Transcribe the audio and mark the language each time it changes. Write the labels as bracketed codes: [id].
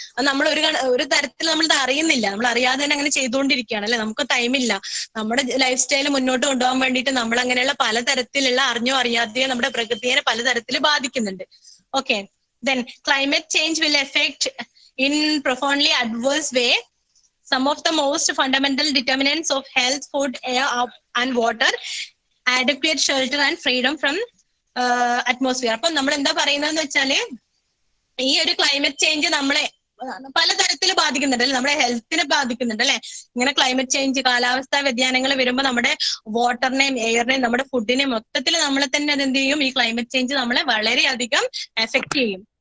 [ml] അത് നമ്മൾ ഒരു തരത്തിൽ നമ്മളത് അറിയുന്നില്ല, നമ്മൾ അറിയാതെ തന്നെ അങ്ങനെ ചെയ്തുകൊണ്ടിരിക്കുകയാണ് അല്ലെ. നമുക്ക് ടൈമില്ല, നമ്മുടെ ലൈഫ് സ്റ്റൈൽ മുന്നോട്ട് കൊണ്ടുപോകാൻ വേണ്ടിയിട്ട് നമ്മൾ അങ്ങനെയുള്ള പലതരത്തിലുള്ള അറിഞ്ഞോ അറിയാതെയോ നമ്മുടെ പ്രകൃതിയെ പലതരത്തിൽ ബാധിക്കുന്നുണ്ട്. [en] Okay, then climate change will affect in profoundly adverse way some of the most fundamental determinants of health, food, air and water, adequate shelter and freedom from atmosphere. [ml] അപ്പൊ നമ്മൾ എന്താ പറയുന്നതെന്ന് വെച്ചാല്, ഈ ഒരു ക്ലൈമറ്റ് ചേഞ്ച് നമ്മളെ പലതരത്തിൽ ബാധിക്കുന്നുണ്ട് അല്ലെ, നമ്മുടെ ഹെൽത്തിനെ ബാധിക്കുന്നുണ്ട് അല്ലെ. ഇങ്ങനെ ക്ലൈമറ്റ് ചേഞ്ച്, കാലാവസ്ഥാ വ്യതിയാനങ്ങൾ വരുമ്പോൾ നമ്മുടെ വാട്ടറിനെയും എയറിനെയും നമ്മുടെ ഫുഡിനെയും മൊത്തത്തിൽ നമ്മളെ തന്നെ അതെന്ത് ചെയ്യും, ഈ ക്ലൈമറ്റ് ചേഞ്ച് നമ്മളെ വളരെയധികം എഫക്ട് ചെയ്യും.